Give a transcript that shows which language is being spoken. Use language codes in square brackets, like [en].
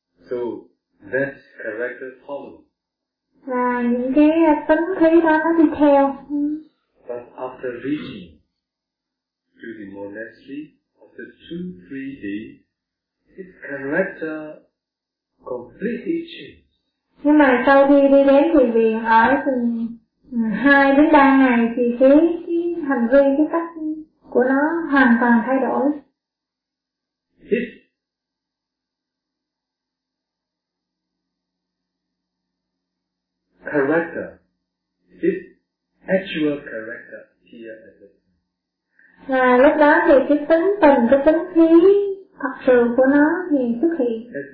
[en] So that's character problem. [vi] Và những cái tính khí đó nó đi theo. [en] But after reaching to the monastery, after 2-3 days, its character completely changed. [vi] Nhưng mà sau khi đi đến thiền viện ở từ 2 đến 3 ngày thì cái hành vi, cái cách của nó hoàn toàn thay đổi. [en] Character, his actual character here at the time. [vi] Và lúc đó thì cái tính tình, cái tính khí thật sự của nó thì xuất hiện.